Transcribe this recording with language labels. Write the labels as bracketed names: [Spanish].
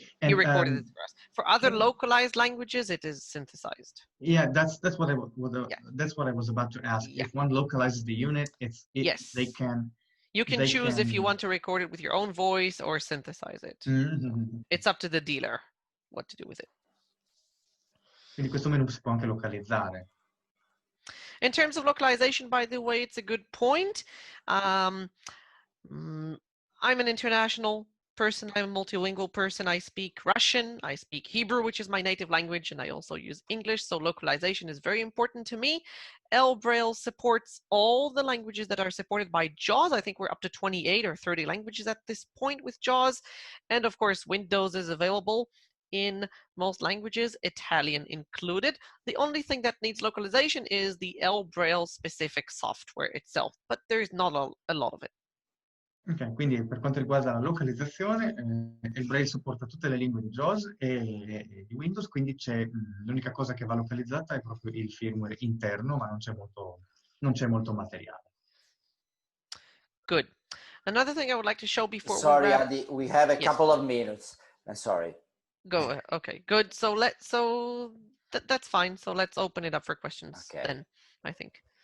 [English] And, he recorded it for us. For other localized languages, it is synthesized. Yeah, that's what I was about to ask. Yeah. If one localizes the unit, yes. they can. You can choose if you want to record it with your own voice or synthesize it. Mm-hmm. It's up to the dealer what to do with it. [Italian] Quindi questo menu si può anche localizzare. [English] In terms of localization, by the way, it's a good point. I'm an international person. I'm a multilingual person. I speak Russian. I speak Hebrew, which is my native language, and I also use English. So localization is very important to me. ElBraille supports all the languages that are supported by JAWS. I think we're up to 28 or 30 languages at this point with JAWS. And of course, Windows is available in most languages, Italian included. The only thing that needs localization is the ElBraille specific software itself, but there's not a lot of it. [Italian] Ok, quindi per quanto riguarda la localizzazione, ElBraille supporta tutte le lingue di JAWS e di Windows, quindi l'unica cosa che va localizzata è proprio il firmware interno, ma non c'è molto materiale. [English] Good. Another thing I would like to show before Sorry, Adi, we have a couple of minutes. I'm sorry. Go ahead. Okay, good. So that's fine. So let's open it up for questions then, I think.